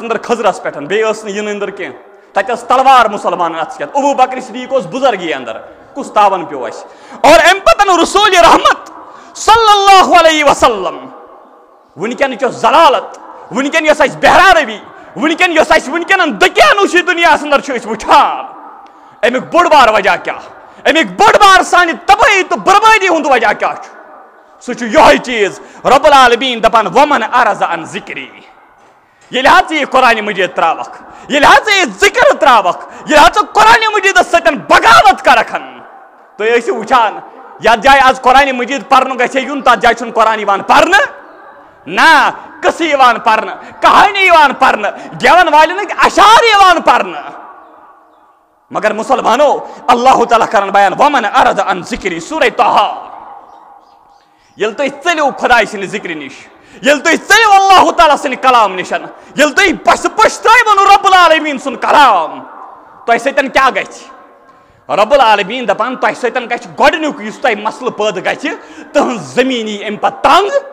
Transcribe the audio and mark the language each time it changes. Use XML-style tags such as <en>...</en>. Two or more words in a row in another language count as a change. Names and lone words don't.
<ks>اندر خضرس پٮ۪ٹھ بیٚیہِ ٲس نہٕ یہِ نٔنٛدٕر کینٛہہ تتہِ ٲس تلوار مسلمانن اتھس کٮ۪تھ ابوٗ بکر صدیق اوس بُزرگی اندر کُس تاون پیوٚو اَسہِ اور امہِ پتہٕ رسول رحمت</ks> <ar>صلی اللہ علیہ وسلم</ar> <ks>ونکٮ۪نٕچ یۄس ضلالت ونکٮ۪ن یۄس اَسہِ بہرا روی ونکٮ۪ن یۄس اَسہِ ونکٮ۪ن دٔکیانوٗشی دُنیاہس اندر چھِ أسۍ وٕچھان امیُک بوٚڑ بار وجہ کیاہ امیُک بوٚڑ بار سانہِ تبٲہی تہٕ بربٲدی ہُنٛد وجہ کیاہ چھُ سُہ چھُ یِہوٚے چیٖز</ks> <ar>رب العالمیٖن</ar> <ks>دپان</ks> <ar>ومن اعرض عن ذکری</ar> <ks>ییٚلہِ حظ ژٕ یہِ قرآن مجید تراوکھ ییٚلہِ حظ ژٕ یہِ ذکر تراوکھ ییٚلہِ حظ ژٕ قرآن مجیدس سۭتۍ بغاوت کرکھ تُہۍ ٲسِو وٕچھان یتھ جایہِ آز قرآن مجید پرنہٕ گژھِ یُن تتھ جایہِ چھُنہٕ قرآن یِوان پرنہٕ نہ قصہٕ یِوان پرنہٕ کہانی یِوان پرنہٕ گٮ۪ون والٮ۪ن اشعار یِوان پرنہٕ مگر مسلمانو اللہ تعالیٰ کرن بیان</ks> <ar>ومن اعرض عن ذکری</ar> <ks>سورہ طٰہٰ ییٚلہِ تُہۍ ژٔلِو خۄداے سٕنٛدِ ذکرِ نِش ییٚلہِ تُہۍ ژٔلِو اللہ تعالیٰ سٕنٛدِ کلام نِش ییٚلہِ تُہۍ پٔشرٲوٕنۍ</ks> <ar>رب العالمیٖن</ar> <ks>سُنٛد کلام تۄہہِ سۭتۍ کیاہ گژھِ</ks> <ar>رب العالمیٖن</ar> <ks>دپان تۄہہِ سۭتۍ گژھِ گۄڈٕنیُک یُس تۄہہِ مسلہٕ پٲدٕ گژھِ تٕہنٛز زٔمیٖن یی امہِ پتہٕ تنگ</ks>